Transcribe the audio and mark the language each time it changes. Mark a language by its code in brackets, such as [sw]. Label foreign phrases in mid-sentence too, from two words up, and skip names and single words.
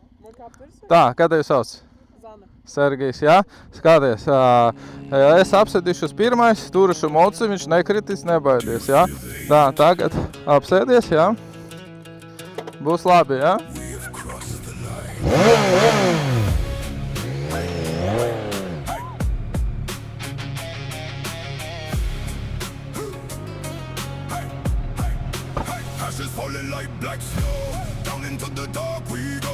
[lv] Tā, kā tevi sauc? Zana. Sergejs, jā? Skaties, es apsēdīšos pirmais, turušu mocu, viņš nekritis, nebaidies, jā? Tā, tagad apsēdies, jā? Būs labi, jā? [en] Ashes falling like black snow. Down into the dark we go.